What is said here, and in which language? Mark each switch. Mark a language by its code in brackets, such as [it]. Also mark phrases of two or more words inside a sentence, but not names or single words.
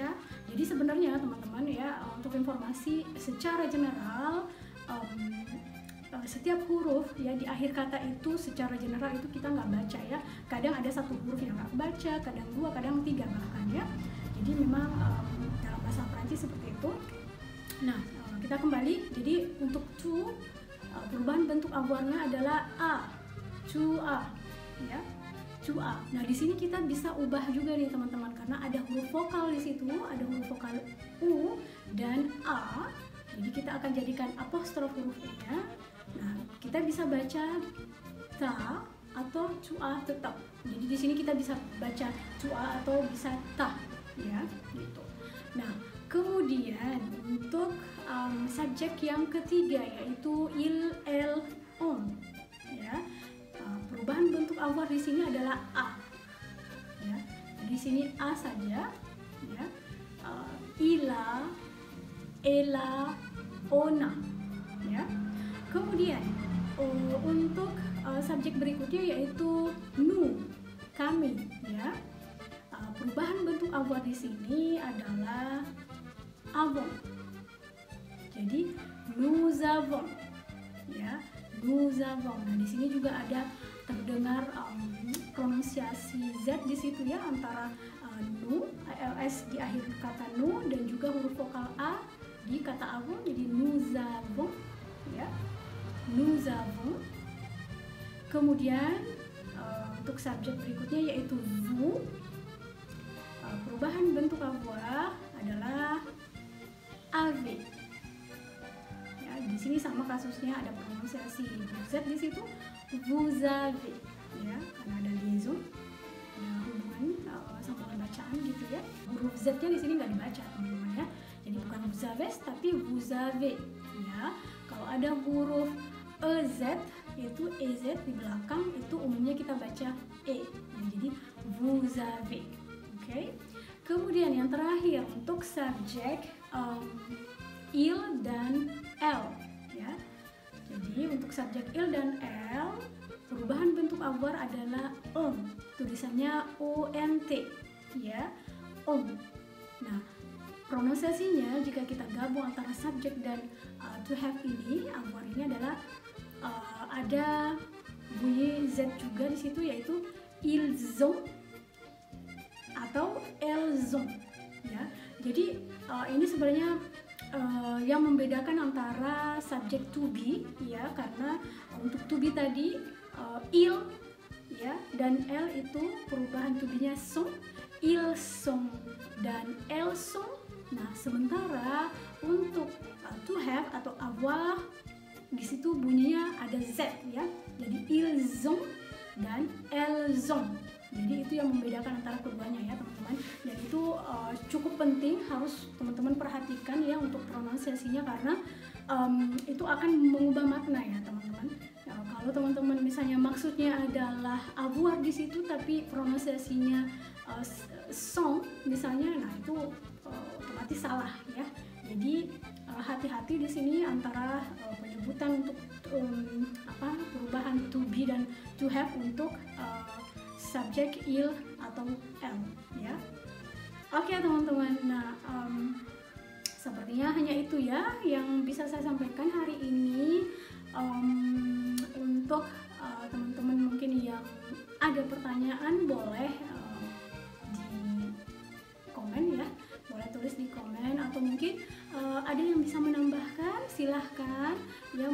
[id] Jadi sebenarnya teman-teman ya, untuk informasi secara general, setiap huruf ya di akhir kata itu secara general itu kita nggak baca ya. Kadang ada satu huruf yang nggak baca, kadang dua, kadang tiga bahkan ya. Jadi memang dalam bahasa Prancis seperti itu. Nah, kita kembali. Jadi untuk to, perubahan bentuk avoir-nya adalah a, [fr] to a [id] ya, [fr] to a. [id] Nah, di sini kita bisa ubah juga nih teman-teman, karena ada huruf vokal di situ, ada huruf vokal u dan a. Jadi kita akan jadikan apostrof huruf e-nya. Nah, kita bisa baca ta atau [fr] to a [id] tetap. Jadi di sini kita bisa baca [fr] to a [id] atau bisa ta ya, gitu. Nah, kemudian untuk subjek yang ketiga yaitu [fr] il, elle, on [id] ya. Perubahan bentuk avoir di sini adalah a ya. Di sini a saja ya. [fr] Ila, ella, ona [id] ya. Kemudian untuk subjek berikutnya yaitu nous, kami ya. Perubahan bentuk avoir di sini adalah avons. Jadi [fr] nous avons [id] ya, [fr] nous avons. [id] Nah, di sini juga ada terdengar pronunciasi z di situ ya, antara nous, als di akhir kata nous, dan juga huruf vokal a di kata avons. Jadi [fr] nous avons [id] ya, [fr] nous avons. [id] Kemudian untuk subjek berikutnya yaitu vous. perubahan bentuk avoir adalah AV. Ya, di sini sama kasusnya, ada pronunciasi Z di situ, [fr] vous avez, [id] ya, karena ada liaison, ada hubungan sama bacaan gitu ya. Huruf Z-nya di sini nggak dibaca teman-teman ya. Jadi bukan [fr] vous avez [id] tapi [fr] vous avez, [id] ya. Kalau ada huruf EZ, yaitu EZ di belakang, itu umumnya kita baca E. Ya, jadi [fr] vous avez. [id] Oke. Kemudian yang terakhir untuk subjek il dan L, ya. Jadi untuk subjek il dan L, perubahan bentuk avoir adalah tulisannya ONT, ya, Nah, pronunciasinya jika kita gabung antara subjek dan [en] to have [id] ini, avoir ini adalah ada bunyi Z juga di situ, yaitu [fr] ils ont [id] atau [fr] elles ont, [id] ya. Jadi ini sebenarnya yang membedakan antara subjek [en] to be, [id] ya, karena untuk [en] to be [id] tadi il, ya, dan L itu perubahan [en] to be- [id] nya sont, [fr] ils sont [id] dan [fr] elles sont. [id] Nah, sementara untuk [en] to have [id] atau avoir di situ bunyinya ada Z, ya. Jadi [fr] ils ont [id] dan [fr] elles ont. [id] Jadi itu yang membedakan antara keduanya ya teman-teman. Dan itu cukup penting, harus teman-teman perhatikan ya untuk pronunciasinya, karena itu akan mengubah makna ya teman-teman. Kalau teman-teman misalnya maksudnya adalah avoir di situ tapi pronunciasinya song misalnya, nah itu otomatis salah ya. Jadi hati-hati di sini antara penyebutan untuk perubahan [en] to be [id] dan [en] to have [id] untuk subjek il atau L, ya. Oke teman-teman, nah sepertinya hanya itu ya yang bisa saya sampaikan hari ini. Untuk teman-teman mungkin yang ada pertanyaan boleh di komen ya, boleh tulis di komen, atau mungkin ada yang bisa menambahkan, silahkan ya.